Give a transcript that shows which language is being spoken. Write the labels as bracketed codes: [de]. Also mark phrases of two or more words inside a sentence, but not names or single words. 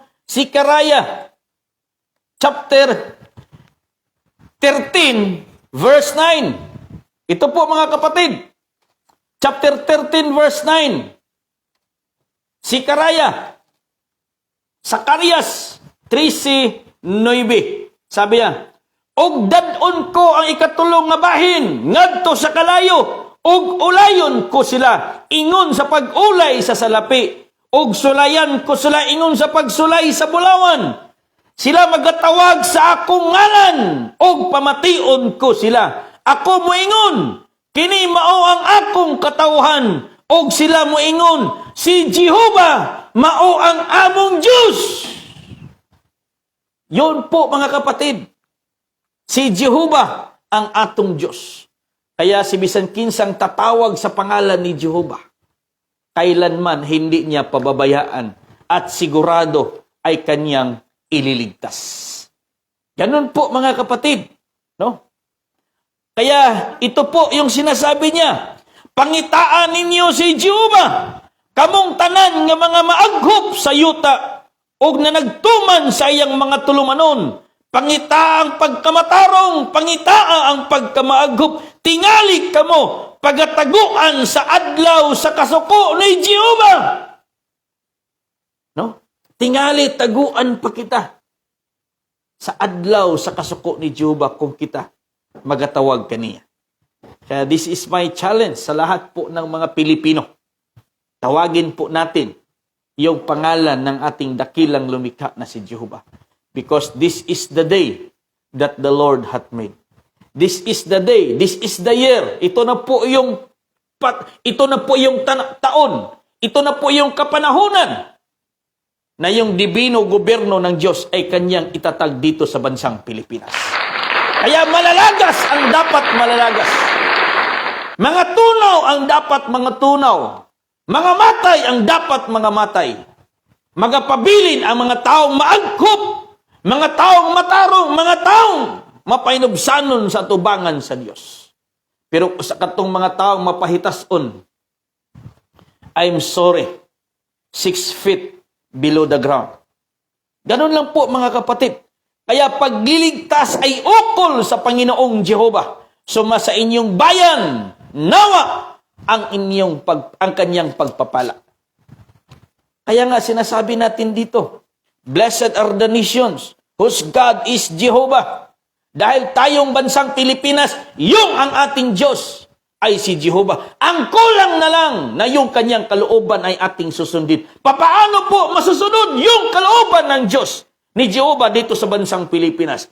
[en] Sikaraya. Chapter 13, verse 9. [tl] Ito po mga kapatid, [en] chapter 13 verse 9. [tl] Sikaraya, Zacarias 13:9. Sabi niya, [ceb] og dadon ko ang ikatulong nga bahin ngadto sa kalayo, og ulayon ko sila ingon sa pag-ulay sa salapi, og sulayan ko sila ingon sa pagsulay sa bulawan. Sila magatawag sa akong ngalan, og pamation ko sila. Ako moingon, kini mao ang akong katawhan, og sila moingon, si Jehovah mao ang among Diyos. [tl] Yun po mga kapatid, si Jehovah ang atong Diyos. Kaya si [ceb] bisan kinsang [tl] tatawag sa pangalan ni Jehovah, kailanman hindi niya pababayaan at sigurado ay kanyang ililigtas. Ganun po mga kapatid, no? Kaya ito po yung sinasabi niya, [ceb] pangitaan ninyo si Jehovah, kamong tanan nga mga maaghop sa yuta, og na nagtuman sa iyang mga tulumanon, pangita ang pagkamatarong, pangitaa ang pagkamaaghop, tingali kamo, pagataguan sa adlaw sa kasuko ni Jehovah. [tl] No? [ceb] Tingali, taguan pa kita sa adlaw sa kasuko ni Jehovah kung kita magatawag kaniya. [tl] Kaya [en] this is my challenge [tl] sa lahat po ng mga Pilipino. Tawagin po natin yung pangalan ng ating dakilang lumikha na si Jehovah. [en] Because this is the day that the Lord hath made. This is the day, this is the year. [tl] Ito na po yung taon. Ito na po yung kapanahunan na yung dibino gobyerno ng Diyos ay kanyang itatag dito sa bansang Pilipinas. Kaya malalagas ang dapat malalagas. Mga tunaw ang dapat mga tunaw. Mga matay ang dapat mga matay. [ceb] Magapabilin ang mga taong maagkop, mga taong matarong, mga taong mapainubsanon sa tubangan sa Diyos. Pero sa katong mga taong mapahitason, [en] I'm sorry, 6 feet below the ground. [tl] Ganun lang po mga kapatid. Kaya pagliligtas ay ukol sa Panginoong Jehovah. Suma sa inyong bayan, nawa ang kanyang pagpapala. Kaya nga sinasabi natin dito, [en] blessed are the nations whose God is Jehovah. [tl] Dahil tayong bansang Pilipinas, yung ang ating Diyos ay si Jehovah. Ang kulang na lang na yung kanyang kalooban ay ating susundin. Papaano po masusunod yung kalooban ng Diyos ni Jehovah dito sa bansang Pilipinas?